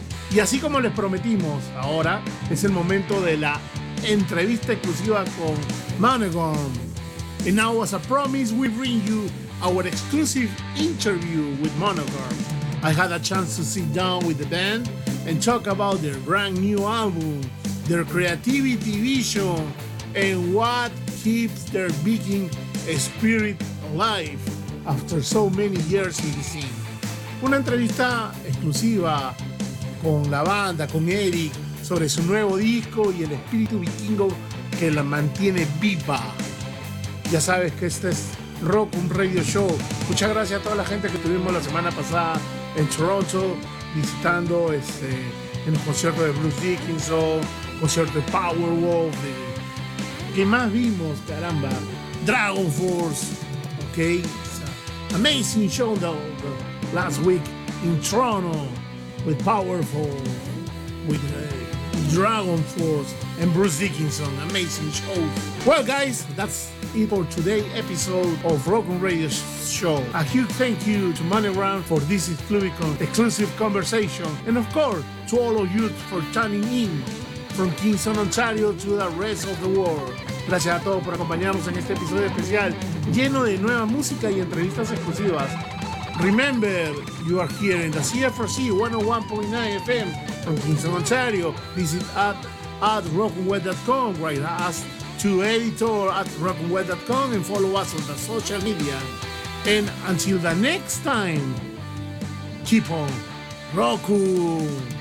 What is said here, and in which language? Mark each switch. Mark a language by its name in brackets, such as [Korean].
[Spanish] Y así como les prometimos, ahora es el momento de la entrevista exclusiva con Monogon. [English] And now, as a promise, we bring you our exclusive interview with Monogon. I had a chance to sit down with the band and talk about their brand new album, their creativity vision, and what keeps their Viking spirit alive after so many years in the scene. [Spanish] Una entrevista exclusiva con la banda, con Eric, sobre su nuevo disco y el espíritu vikingo que la mantiene viva. Ya sabes que este es Rockum Radio Show. Muchas gracias a toda la gente que tuvimos la semana pasada en Toronto visitando en los conciertos de Bruce Dickinson, concierto de Powerwolf. ¿Qué más vimos? Caramba. Dragon Force, ¿ok? [English] Amazing show though, last week in Toronto with Powerful, with Dragon Force and Bruce Dickinson. Amazing show. Well, guys, that's it for today's episode of Rockum Radio Show. A huge thank you to Monogon for this exclusive conversation. And of course, to all of you for tuning in from Kingston, Ontario to the rest of the world. [Spanish] Gracias a todos por acompañarnos en este episodio especial lleno de nueva música y entrevistas exclusivas. [English] Remember, you are here in the CFRC 101.9 FM from Kingston, Ontario. Visit at rockweb.com, write us to editor at rockweb.com and follow us on the social media. And until the next time, keep on rockin'.